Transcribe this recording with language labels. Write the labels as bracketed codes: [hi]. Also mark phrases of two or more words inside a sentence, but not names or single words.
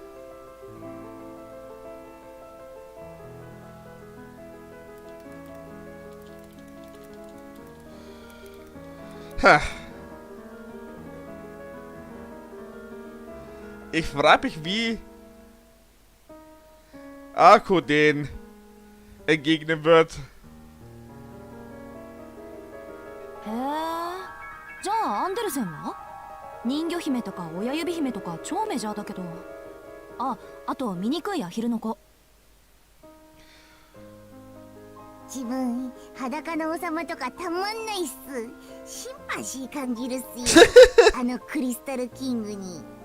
[de] Ha. Ich frage mich, wie Arko den entgegnen wird. [ja] へえ。じゃあアンデルセンは？人魚姫とか親指姫とか超メジャーだけど。あと醜いアヒルの子。自分裸の王様とかたまんないっす。シンパシー感じるっすよあのクリスタルキングに。